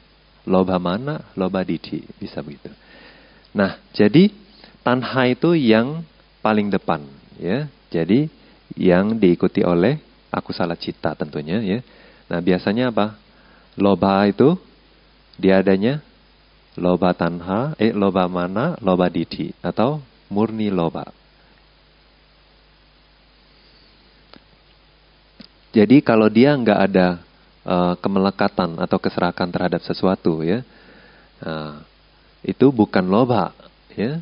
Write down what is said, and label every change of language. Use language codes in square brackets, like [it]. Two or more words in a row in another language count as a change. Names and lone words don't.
[pi] Lobha mana, lobha didi, [id] bisa begitu. Nah, jadi tanha itu yang paling depan, ya. Jadi yang diikuti oleh akusala cita tentunya, ya. Nah, biasanya apa? Lobha itu dia adanya [pi] lobha tanha, lobha mana, lobha didi [id] atau murni lobha. Jadi kalau dia nggak ada kemelekatan atau keserakan terhadap sesuatu, ya. Itu bukan lobha, ya.